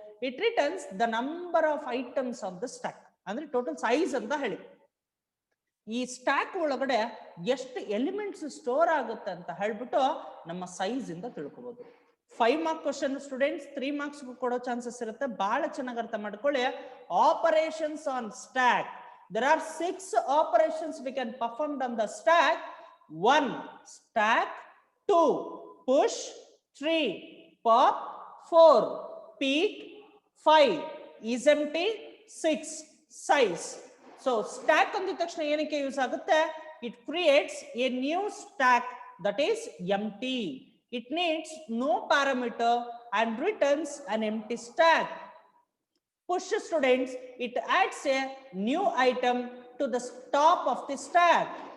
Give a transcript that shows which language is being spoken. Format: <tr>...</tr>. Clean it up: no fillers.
<en>it returns the number of items of the stack,</en> <kn>ಅಂದ್ರೆ total size ಅಂತ ಹೇಳಿ. ಈ ಸ್ಟ್ಯಾಕ್ ಒಳಗಡೆ ಎಷ್ಟು ಎಲಿಮೆಂಟ್ಸ್ ಸ್ಟೋರ್ ಆಗುತ್ತೆ ಅಂತ ಹೇಳ್ಬಿಟ್ಟು ನಮ್ಮ ಸೈಜ್ ಇಂದ ತಿಳ್ಕೋಬಹುದು. 5 ಮಾರ್ಕ್ ಕ್ವಶನ್ ಸ್ಟೂಡೆಂಟ್ಸ್, 3 ಮಾರ್ಕ್ಸ್ ಕೊಡೋ ಚಾನ್ಸಸ್ ಇರುತ್ತೆ. ಬಹಳ ಚೆನ್ನಾಗಿ ಅರ್ಥ ಮಾಡ್ಕೊಳ್ಳಿ.</kn> <en>Operations on stack. There are 6 operations we can perform on the stack. 1, stack. 2, push. 3, pop. 4, peak. 5, is empty. 6, size.</en> <kn>So stack ಅಂದಿದ ತಕ್ಷಣ ಏನಕ್ಕೆ ಯೂಸ್ ಆಗುತ್ತೆ?</kn> <en>It creates a new stack that is empty. It needs no parameter and returns an empty stack. Push students, it adds a new item to the top of the stack.</en>